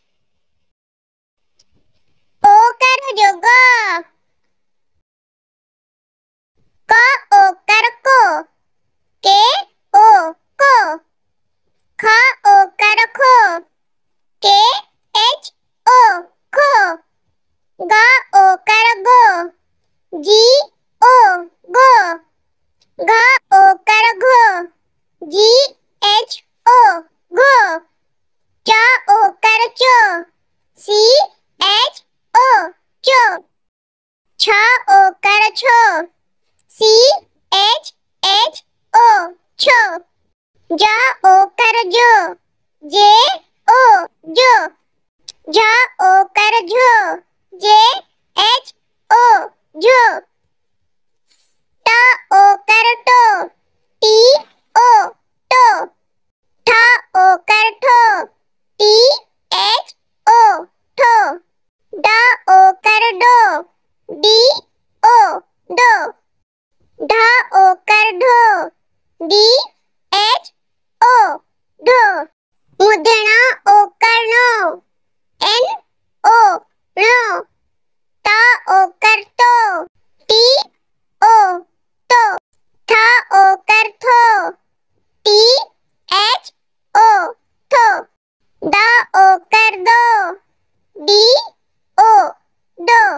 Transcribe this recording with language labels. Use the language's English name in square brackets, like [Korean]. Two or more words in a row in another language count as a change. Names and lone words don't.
[Odia] ଓ କାର ଯୋଗ କ ଓକାର କୋ [English] K O [Odia] କୋ ଖ ଓକାର ଖୋ [English] K H [Odia] ଓ ଖୋ ଗ ଓକାର ଗୋ [English] G O [Odia] ଗୋ ଘ ଓକାର ଘୋ [English] G H O [Odia] ଘୋ ଚ ଓକାର ଚୋ [English] C H O [Odia] ଚୋ ଛ ଓକାର ଛୋ [English] C H H O [Odia] ଛୋ ଜ ଓକାର ଜୋ [English] J O [Odia] ଜୋ ଝ ଓକାର ଝୋ [English] J H O [Odia] ଝୋ ଟ ଓକାର ଟୋ [English] T O [Odia] ଟୋ ଠ ଓକାର ଠୋ [English] T H O [Odia] ଠୋ ଡ ଓକାର ଡୋ [English] D O [Odia] ଡୋ ଢ ଓକାର ଢୋ [English] D H O [Odia] ଢୋ ମୁର୍ଦ୍ଧନ୍ୟ ଓକାର ଣୋ [English] N O [Odia] ଣୋ ତ ଓକାର ତୋ [English] T O [Odia] ତୋ ଥ ଓକାର ଥୋ [English] T H O [Odia] ଥୋ ଦ ଓକାର ଦୋ [English] D O [Odia] ଦୋ